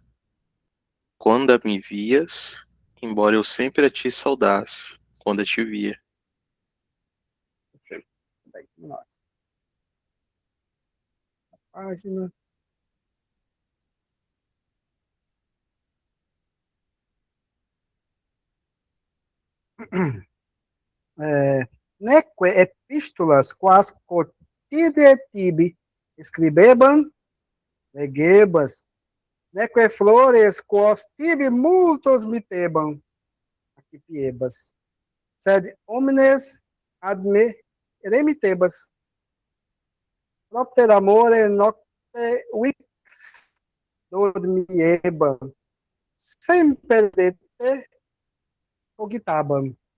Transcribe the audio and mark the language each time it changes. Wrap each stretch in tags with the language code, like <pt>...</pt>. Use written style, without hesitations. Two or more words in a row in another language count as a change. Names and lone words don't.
<pt>Quando a me vias, embora eu sempre a te saudasse, quando a te via. Perfeito. Bem, vamos lá. Página.</pt> <la>Neque epístolas quas quotidie tibi scribebam legebas, neque flores quos tibi multos mitebam accipiebas, sed omnes ad me remitebas, propter amore nocte vix dormiebam, semper de te cogitabam.</la>